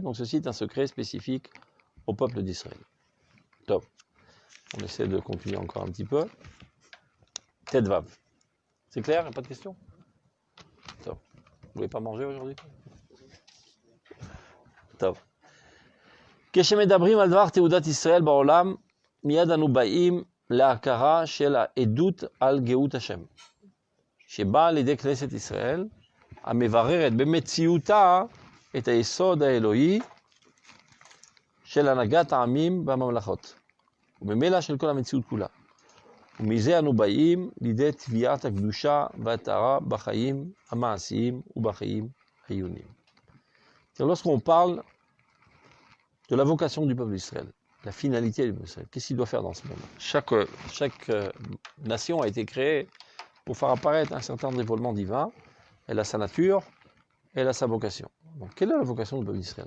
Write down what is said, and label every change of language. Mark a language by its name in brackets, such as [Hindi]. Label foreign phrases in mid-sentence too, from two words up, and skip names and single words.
[French] Donc ceci est un secret spécifique au peuple d'Israël. Top. On essaie de continuer encore un petit peu. Tedvav. C'est clair? Il n'y a pas de questions? Top. Vous voulez pas manger aujourd'hui? Top. [Hebrew] כשמדברים על דבר תעודת ישראל בעולם, מיד אנו באים להכרה של העדות על גאות השם, שבאה על ידי כנסת ישראל, המבררת במציאותה את היסוד האלוהי של הנהגת העמים והממלכות, וממילא של כל המציאות כולה. ומזה אנו באים לידי תביעת הקדושה והטהרה בחיים המעשיים ובחיים העיוניים. [French] Lorsqu'on parle de la vocation du peuple d'Israël, la finalité du peuple d'Israël, qu'est-ce qu'il doit faire dans ce monde? Chaque nation a été créée pour faire apparaître un certain dévoilement divin. Elle a sa nature, elle a sa vocation. Donc, quelle est la vocation du peuple d'Israël?